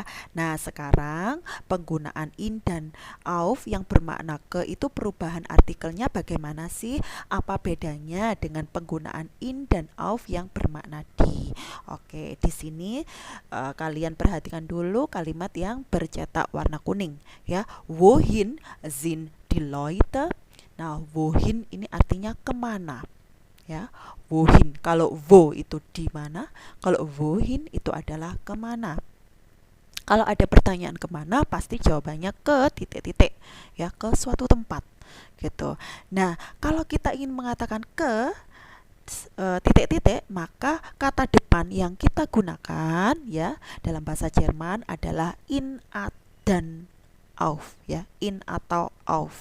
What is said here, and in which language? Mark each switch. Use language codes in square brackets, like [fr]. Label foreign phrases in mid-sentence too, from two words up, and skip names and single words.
[id] Nah, sekarang penggunaan in dan auf yang bermakna ke itu perubahan artikelnya bagaimana sih? Apa bedanya dengan penggunaan in dan auf yang bermakna di? Oke, di sini kalian perhatikan dulu kalimat yang bercetak warna kuning ya. [de] Wohin sind die Leute? [id] Nah, wohin ini artinya kemana? Ya, wohin. Kalau wo itu di mana, kalau wohin itu adalah kemana. Kalau ada pertanyaan kemana, pasti jawabannya ke titik-titik, ya, ke suatu tempat, gitu. Nah, kalau kita ingin mengatakan ke titik-titik, maka kata depan yang kita gunakan, ya, dalam bahasa Jerman adalah in dan auf, ya, in atau auf.